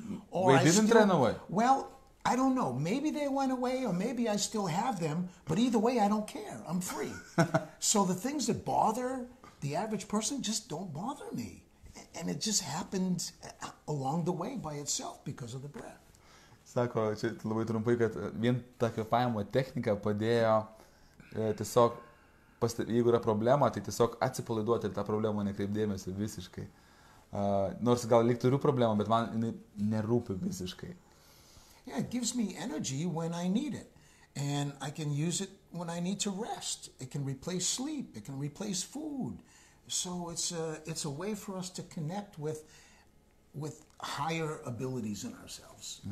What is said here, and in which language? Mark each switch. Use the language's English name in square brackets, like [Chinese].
[English] Or they didn't run away. Well, I don't know. Maybe they went away, or maybe I still have them. But either way, I don't care. I'm free. So the things that bother the average person just don't bother me. And it just happened along the way by itself because of the breath. [Lithuanian] Sako, čia labai trumpai, kad vien ta kvėpavimo technika padėjo tiesiog, jeigu yra problema, tai tiesiog atsipalaiduoti ir tą problemą nekreipdėmėsi visiškai. Nors gal lyg turiu problemą, bet man jinai nerūpi visiškai. [English] Yeah, it gives me energy when I need it. And I can use it when I need to rest. It can replace sleep. It can replace food. So it's a way for us to connect with higher abilities in ourselves.